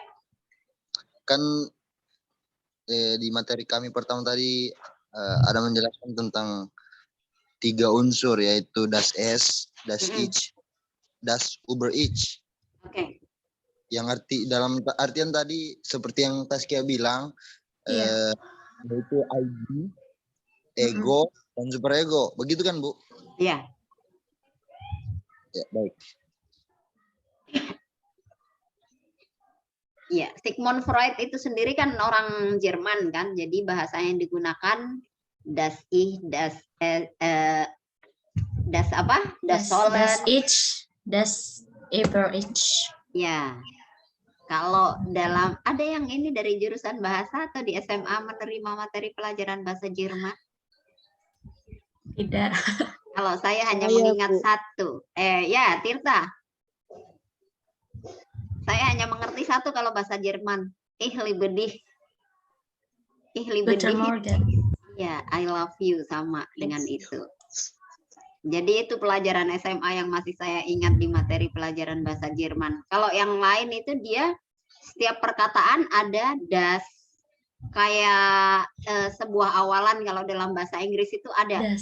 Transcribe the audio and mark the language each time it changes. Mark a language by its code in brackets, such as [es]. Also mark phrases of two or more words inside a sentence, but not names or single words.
[id] Kan di materi kami pertama tadi ada menjelaskan tentang 3 unsur, yaitu [de] das Es, das Ich, das über Ich. [id] Oke. Yang dalam artian tadi seperti yang Taskia bilang, yaitu ID, ego, dan superego. Begitu kan, Bu? Iya. Ya, baik. Iya, Sigmund Freud itu sendiri kan orang Jerman kan, jadi bahasa yang digunakan [de] das Ich, das [id] apa? [de] Das Sollen, das Ich, das über Ich. [id] Ya. Kalau dalam ada yang ini dari jurusan bahasa atau di SMA menerima materi pelajaran bahasa Jerman? Tidak. Kalau saya hanya mengingat satu. Ya, Tirta. Saya hanya mengerti satu kalau bahasa Jerman. [de] Ich liebe dich. Ich liebe dich. [id] Ya, [en] I love you [id] sama dengan itu. Jadi itu pelajaran SMA yang masih saya ingat di materi pelajaran bahasa Jerman. Kalau yang lain itu dia setiap perkataan ada das, kayak sebuah awalan. Kalau dalam bahasa Inggris itu ada Das.